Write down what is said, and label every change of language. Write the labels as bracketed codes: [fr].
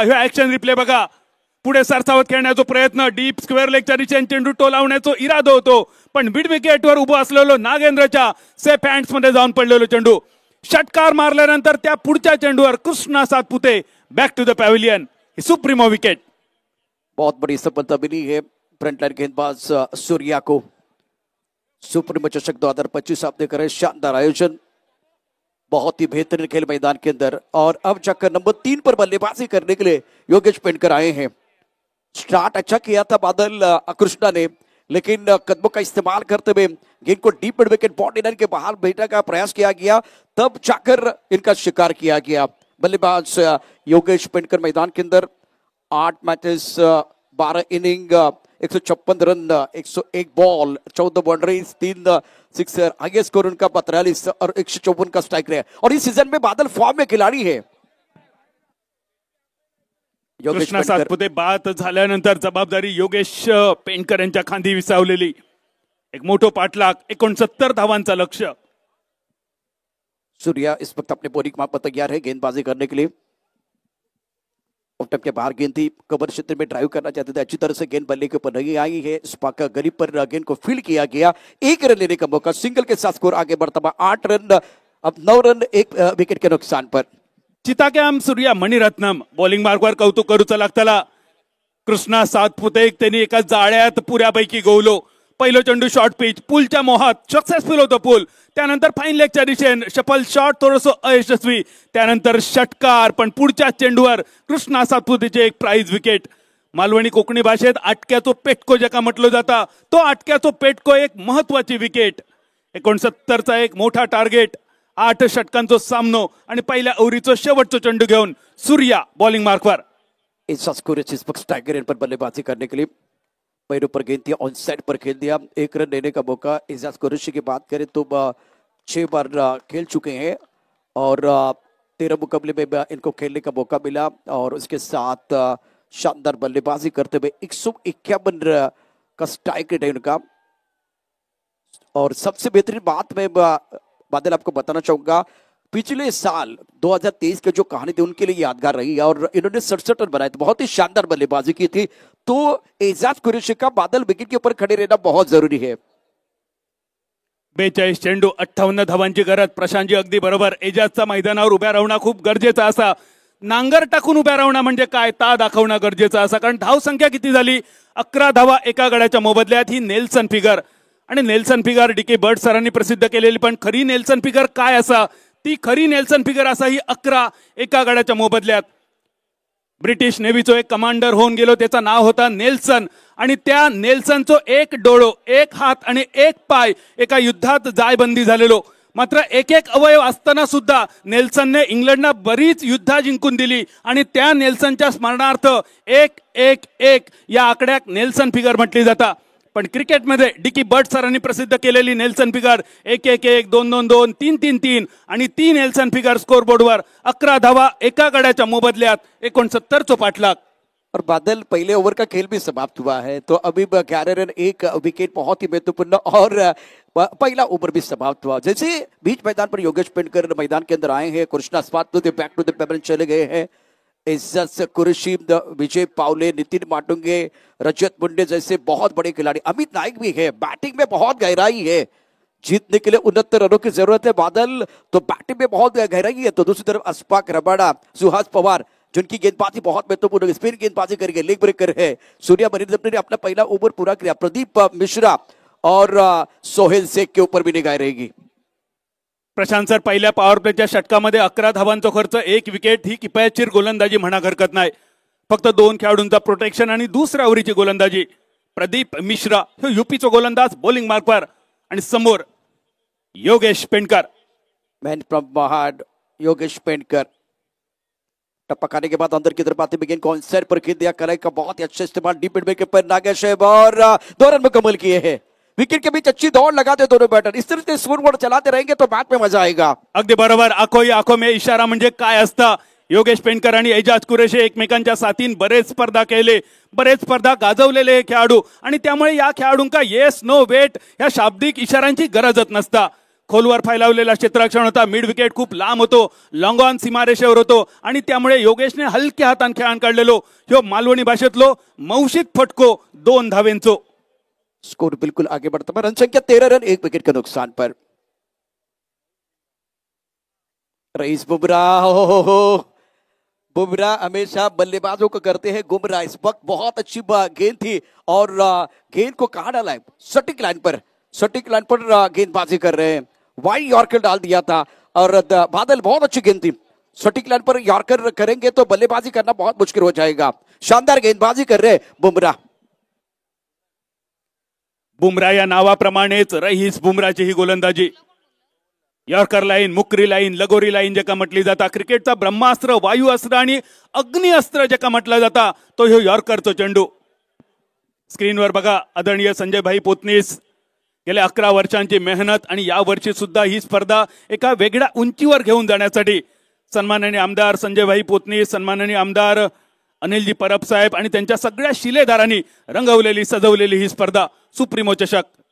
[mr] हे action replay बघा, पुढे सरसावत खेळण्याचा प्रयत्न, डीप स्क्वेअर लेगच्या दिशेने चेंडू टोलावण्याचा इरादा होतो, पण मिड विकेटवर उभं असलेलो नागेंद्रच्या सेफ हँड्स मध्ये जाऊन पडलेलो चेंडू, षटकार मारल्यानंतर त्या पुढच्या चेंडूवर Krishna Satpute [en] back to the pavilion, [mr] supremo wicket. [hi] बहुत बड़ी सफलता मिली है फ्रंट लाइन गेंदबाज सूर्या को। सुप्रीमो चषक 2025 आप देख रहे हैं, शानदार आयोजन, बहुत ही बेहतरीन खेल मैदान के अंदर। और अब चक्कर नंबर 3 पर बल्लेबाजी करने के लिए योगेश पेंडकर आए हैं। स्टार्ट अच्छा किया था बादल कृष्णा ने, लेकिन कदमों का इस्तेमाल करते हुए गेंद को deep mid wicket boundary line के बाहर भेजने का प्रयास किया गया, तब जाकर इनका शिकार किया गया। बल्लेबाज योगेश पेंडकर मैदान के अंदर 8 matches, 12 inning, 156 run, 101 ball, 14 boundaries, 3 sixer, highest score उनका 42 और 154 का स्ट्राइक रेट। और इस सीजन में बादल फॉर्म में खिलाड़ी है। [mr] कृष्णा सातपुते बाद झाल्यानंतर जबाबदारी योगेश पेंडकर यांच्या खांदी विसावलेली, एक मोठो पाठलाग, 69 धावांचा लक्ष्य. [hi] सूर्या इस वक्त अपने बॉलिंग मार्ग पर तैयार है गेंदबाजी करने के लिए। ऑफ के बाहर गेंद थी, कवर क्षेत्र में ड्राइव करना चाहते थे, अच्छी तरह से गेंद बल्ले के ऊपर नहीं आई है। स्पाका गरीब पर गेंद को फील्ड किया गया, 1 रन लेने का मौका, सिंगल के साथ स्कोर आगे बढ़ता हुआ 8 रन, अब 9 रन 1 विकेट के नुकसान पर। [mr] चिताक्याम सूर्या मणिरत्नम बॉलिंग मार्गवर कौतुक करूचा लागताला. कृष्णा सातपुते त्यांनी एका जाळ्यात पुऱ्यापैकी गोवलो. पहिलो चेंडू शॉर्ट पिच, पुलच्या मोहात सक्सेसफुल होतो पुल, त्यानंतर फाईन लेगच्या दिशेने शफल शॉट थोडंसं अयशस्वी, त्यानंतर षटकार, पण पुढच्या चेंडूवर कृष्णा सातपुतेचे एक प्राइज विकेट. मालवणी कोकणी भाषेत आटक्याचो पेटको ज्याका म्हटलं जाता, तो आटक्याचो पेटको एक महत्वाची विकेट. 69चा एक मोठा टार्गेट, 8 षटकांचो सामनो आणि पहिल्या ओव्हरीचो शेवटचो चेंडू घेऊन सूर्या बॉलिंग मार्कवर. [hi] टाइगर पर बल्लेबाजी करने के लिए पैरों पर गेंद थी, ऑन साइड पर खेल दिया, 1 रन लेने का मौका। एजाज कुरैशी की बात करें तो 6 बार खेल चुके हैं और 13 मुकाबले में इनको खेलने का मौका मिला और उसके साथ शानदार बल्लेबाजी करते हुए 151 का स्ट्राइक रेट है उनका। और सबसे बेहतरीन बात मैं बादल आपको बताना चाहूंगा, पिछले साल 2023 के जो कहानी थी उनके लिए यादगार रही और इन्होंने 67 रन बनाए थे, बहुत ही शानदार बल्लेबाजी की थी। तो एजाज कुरैशी का बादल विकेट के ऊपर खड़े रहना बहुत जरूरी है। [mr] 42 चेंडू 58 धावांची गरज. प्रशांतजी अगदी बरोबर, एजाजचा मैदानावर उभ्या राहणं खूप गरजेचं असा. नांगर टाकून उभ्या राहणं म्हणजे काय, ता दाखवणं गरजेचं असा. कारण धाव संख्या किती झाली, 11 धावा एका गड्याच्या मोबदल्यात. ही नेल्सन फिगर, आणि नेल्सन फिगर डीके बर्ड सरांनी प्रसिद्ध केलेली, पण खरी नेल्सन फिगर काय असा, ती खरी नेल्सन फिगर असा ही 11 एका गड्याच्या मोबदल्यात. ब्रिटिश नेव्हीचो एक कमांडर होऊन गेलो, त्याचं नाव होता नेल्सन, आणि त्या नेल्सनचो एक डोळो, एक हात आणि एक पाय एका युद्धात जायबंदी झालेलो. मात्र एक अवयव असताना सुद्धा नेल्सनने इंग्लंडला बरीच युद्ध जिंकून दिली आणि त्या नेल्सनच्या स्मरणार्थ 1-1-1 या आकड्याक नेल्सन फिगर म्हटली जाता. पण क्रिकेटमध्ये डीकी बर्ड सरांनी प्रसिद्ध केलेली नेल्सन फिगर 1-1-1, 2-2-2, 3-3-3 आणि 3 नेल्सन फिगर स्कोरबोर्डवर 11 धावा एका गड्याच्या मोबदल्यात 69 पाठलाग. [hi] और बादल पहले ओवर का खेल भी समाप्त हुआ है, तो अभी 11 रन 1 विकेट बहुत ही महत्वपूर्ण, और पहला ओवर भी समाप्त हुआ। जैसे बीच मैदान पर योगेश पेंडकर मैदान के अंदर आए हैं, Krishna Satpute [en] back to the pavilion [hi] चले गए हैं। एजाज कुरैशी, विजय पावले, नितिन माटुंगे, रजत मुंडे जैसे बहुत बड़े खिलाड़ी, अमित नाइक भी है। बैटिंग में बहुत गहराई है, जीतने के लिए 69 रनों की जरूरत है बादल, तो बैटिंग में बहुत गहराई है। तो दूसरी तरफ अशफाक रबाडा, सुहास पवार, जिनकी गेंदबाजी बहुत महत्वपूर्ण, स्पिन गेंदबाजी करेंगे, लेग ब्रेकर है। सूर्या मणिरत्नम ने अपना पहला ओवर पूरा किया। प्रदीप मिश्रा और सोहेल शेख के ऊपर भी निगाह रहेगी। [mr] प्रशांत सर, पहिल्या पॉवर प्लेच्या षटकामध्ये 11 धावांचा खर्च, 1 विकेट ही किफायतशीर गोलंदाजी म्हणा हरकत नाही. फक्त 2 खेळाडूंचा प्रोटेक्शन आणि दुसऱ्या ओव्हरीची गोलंदाजी. प्रदीप मिश्रा हे युपीचा गोलंदाज बॉलिंग मार्कवर आणि समोर योगेश पेंडकर. [en] Man from Mahad Yogesh Pendkar. [hi] टप्पा खाने के बाद अंदर की तरफ आते बिगिन कौन सेट पर खेल दिया, कलाई का बहुत ही अच्छा इस्तेमाल डीप मिड के पर नागेश है और 2 रन मुकम्मल किए हैं. विकेट के बीच अच्छी दौड़ लगाते दोनों बैटर. इस तरह से स्कोर चलाते रहेंगे तो मैच में मजा आएगा. [mr] अगदी बरोबर. आखो में इशारा म्हणजे काय असतं. योगेश पेंडकर आणि एजाज कुरेशी एकमेकांच्या साथीन बरेच स्पर्धा केले, बरेच स्पर्धा गाजवलेले खेळाडू आणि त्यामुळे या खेळाडूंका [en] yes no wait [mr] या शाब्दिक इशाऱ्यांची गरजच नसता. खोलवर फैलावलेला क्षेत्ररक्षण होता, मिड विकेट खूप लांब होतो, लॉंग ऑन सीमारेषेवर होतो आणि त्यामुळे योगेशने हलक्या हातान खेळान काढलेलो ह्यो मालवणी भाषेतलो मौशित फटको 2 धावेंचो. [hi] स्कोर बिल्कुल आगे बढ़ता है. रन संख्या 13 रन, 1 विकेट के नुकसान पर. रईस बुमराह, हो बुमराह हमेशा बल्लेबाजों को करते हैं गुमराह. इस वक्त बहुत अच्छी गेंद थी और गेंद को कहाँ डाला है, सटीक लाइन पर गेंदबाजी कर रहे हैं. वाइड यॉर्कर डाल दिया था और बादल बहुत अच्छी गेंद थी. सटीक लाइन पर यॉर्कर करेंगे तो बल्लेबाजी करना बहुत मुश्किल हो जाएगा. शानदार गेंदबाजी कर रहे बुमराह. [mr] बुमराह या नावाप्रमाणेच रईस बुमराहची ही गोलंदाजी. यॉर्कर लाईन, मुकरी लाईन, लगोरी लाईन जेका म्हटली जाता. क्रिकेटचा ब्रह्मास्त्र, वायू अस्त्र आणि अग्नि अस्त्र जेका म्हटला जाता तो ह्यो यॉर्करचो चेंडू. स्क्रीनवर बघा आदरणीय संजय भाई पोतनीस. गेल्या 11 वर्षांची मेहनत आणि या वर्षी सुद्धा ही स्पर्धा एका वेगळ्या उंचीवर घेऊन जाण्यासाठी सन्माननीय आमदार संजय भाई पोतनीस, सन्माननीय आमदार अनिलजी परब साहेब आणि त्यांच्या सगळ्या शिलेदारांनी रंगवलेली सजवलेली ही स्पर्धा सुप्रीमो चषक.